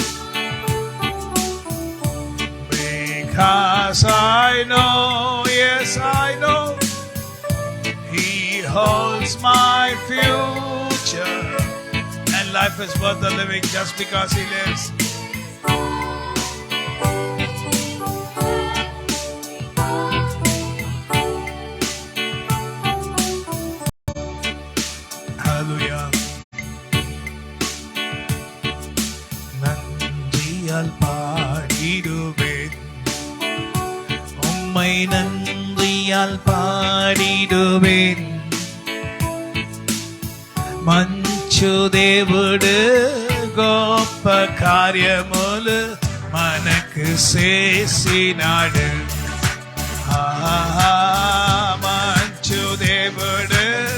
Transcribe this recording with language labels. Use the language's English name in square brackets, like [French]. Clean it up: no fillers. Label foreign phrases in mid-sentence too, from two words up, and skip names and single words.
[English] Because I know, yes I know, He holds my future, and life is worth the living just because He lives. Hallelujah. [Tamil] நன்றியால் பாடிடுவேன், உம்மை நன்றியால் பாடிடுவேன். [Telugu] మంచు దేవుడు గొప్ప కార్యములు మనకు చేసినాడు. మంచు దేవుడు